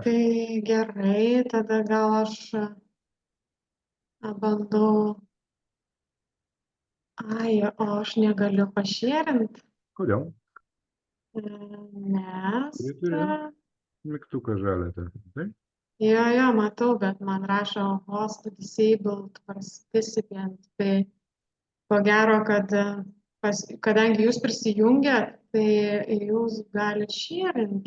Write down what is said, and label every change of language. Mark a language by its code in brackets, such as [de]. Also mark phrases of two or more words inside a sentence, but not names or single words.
[lt] Tai gerai, tada gal aš bandau. O aš negaliu pašėrinti. Kodėl? Nes. Mygtuką žalią, taip? Jo, matau, bet man rašo [en] host disabled participant. [lt] Tai ko gero, kad kadangi jūs prisijungiat, tai jūs galite šėrinti.